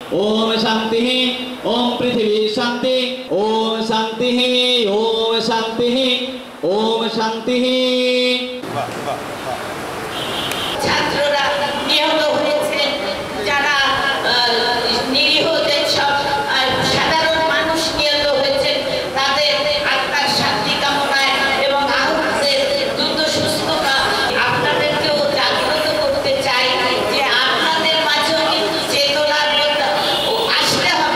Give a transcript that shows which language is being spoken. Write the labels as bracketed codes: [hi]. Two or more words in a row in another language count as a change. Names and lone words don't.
[sa] ओम शांति ओम पृथ्वी शांति ओम शांति ओम शांति ओम शांति। [bn] ছাত্ররা নিহত হয়েছে, যারা নিরীহ যেসব সাধারণ মানুষ নিহত হয়েছে তাদের আত্মার শান্তি কামনায় এবং আহতদের দ্রুত সুস্থতা আপনাদেরকেও জাগ্রত করতে চাই যে আপনাদের মাঝেও কিন্তু চেতনার আসতে হবে।